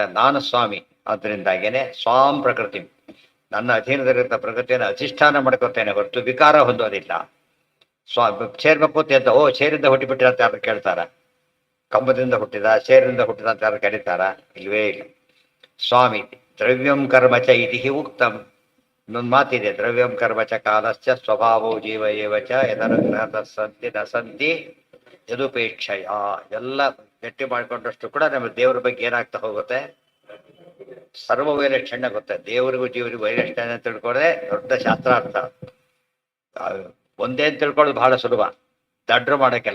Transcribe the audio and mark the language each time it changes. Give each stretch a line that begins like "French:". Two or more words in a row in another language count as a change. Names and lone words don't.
Kannada: ನಾನು ಸ್ವಾಮಿ, ಅದರಿಂದಾಗೇನೆ ಸ್ವಾಮ್ ಪ್ರಕೃತಿ, ನನ್ನ ಅಧೀನದಲ್ಲಿದ್ದ ಪ್ರಕೃತಿಯನ್ನು ಅಧಿಷ್ಠಾನ ಮಾಡ್ಕೊತೇನೆ ಹೊರತು ವಿಕಾರ ಹೊಂದೋದಿಲ್ಲ. ಸೇರ್ಬೇಕು ಅಂತ ಓ ಸೇರಿಂದ ಹುಟ್ಟಿಬಿಟ್ಟಿರ ಅಂತ ಯಾರು ಕೇಳ್ತಾರ? ಕಂಬದಿಂದ ಹುಟ್ಟಿದ, ಸೇರಿಂದ ಹುಟ್ಟಿದ ಅಂತ ಯಾರು ಕರೀತಾರ? ಇಲ್ವೇ ಇಲ್ಲ. ಸ್ವಾಮಿ
Sanskrit: ದ್ರವ್ಯಂ ಕರ್ಮ ಚ ಇತಿ ಉಕ್ತಂ.
Kannada: ಇನ್ನೊಂದು ಮಾತಿದೆ,
Sanskrit: ದ್ರವ್ಯಂ ಕರ್ಮ ಚ ಕಾಲಶ್ಚ ಸ್ವಭಾವೋ ಜೀವ ಏವ ಚ ಯದನುಗ್ರಹ ಸಂತಿ ನ ಸಂತಿ ಯದುಪೇಕ್ಷಯ.
Kannada: ಎಲ್ಲ ಗಟ್ಟಿ ಮಾಡ್ಕೊಂಡಷ್ಟು ಕೂಡ ನಮ್ಮ ದೇವರ ಬಗ್ಗೆ ಏನಾಗ್ತಾ ಹೋಗುತ್ತೆ? ಸರ್ವ ವೈಲಕ್ಷಣ್ಯ ಗೊತ್ತೆ. ದೇವರಿಗೂ ಜೀವರಿಗೂ ವೈಲಕ್ಷಣ್ಯ ತಿಳ್ಕೊಂಡ್ರೆ ದೊಡ್ಡ ಶಾಸ್ತ್ರಾರ್ಥ. ಒಂದೇ ತಿಳ್ಕೊಳ್ಳೋದು ಬಹಳ ಸುಲಭ, ದಡ್ರು ಮಾಡೋ ಕೆಲಸ.